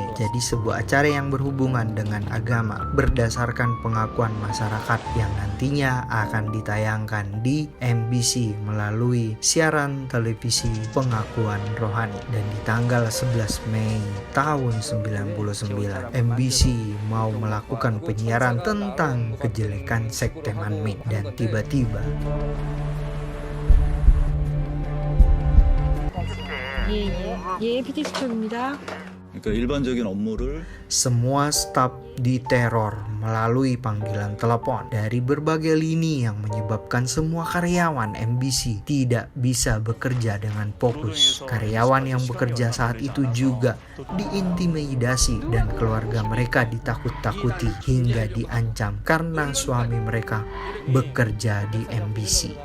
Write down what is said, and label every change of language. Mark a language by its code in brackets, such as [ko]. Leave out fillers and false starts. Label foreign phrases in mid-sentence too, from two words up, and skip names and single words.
[id] Jadi sebuah acara yang berhubungan dengan agama berdasarkan pengakuan masyarakat yang nantinya akan ditayangkan di MBC melalui siaran televisi Pengakuan Rohani. Dan di tanggal 11 Mei tahun 99, MBC mau melakukan penyiaran tentang kejelekan sekte Manmin. Dan tiba-tiba [ko] 예, PT 수첩입니다. 그러니까 일반적인 업무를 [id] semua staf diteror melalui panggilan telepon dari berbagai lini yang menyebabkan semua karyawan MBC tidak bisa bekerja dengan fokus. Karyawan yang bekerja saat itu juga diintimidasi dan keluarga mereka ditakut-takuti hingga diancam karena suami mereka bekerja di MBC.